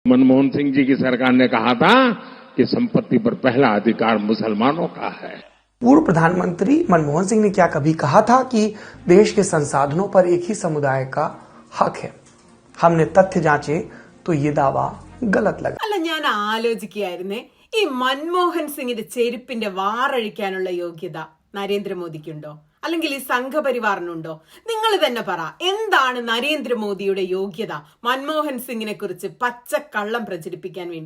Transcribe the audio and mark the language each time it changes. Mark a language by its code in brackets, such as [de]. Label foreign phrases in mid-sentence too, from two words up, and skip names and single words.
[hi] मनमोहन सिंह जी की सरकार ने कहा था कि संपत्ति पर पहला अधिकार मुसलमानों का है। पूर्व प्रधानमंत्री मनमोहन सिंह ने क्या कभी कहा था कि देश के संसाधनों पर एक ही समुदाय का हक है? हमने तथ्य जांचे तो ये दावा गलत लगा। [ml] അല്ല, ഞാൻ ആലോചിക്കുകയായിരുന്നേ, ഈ മൻമോഹൻ സിംഗിന്റെ ചെരുപ്പിന്റെ വാറഴിക്കാനുള്ള യോഗ്യത നരേന്ദ്രമോദിക്കുണ്ടോ, അല്ലെങ്കിൽ ഈ സംഘപരിവാറിനുണ്ടോ? നിങ്ങൾ തന്നെ പറ, എന്താണ് നരേന്ദ്രമോദിയുടെ യോഗ്യത മൻമോഹൻ സിംഗിനെ കുറിച്ച് പച്ചക്കള്ളം പ്രചരിപ്പിക്കാൻ വേണ്ടി?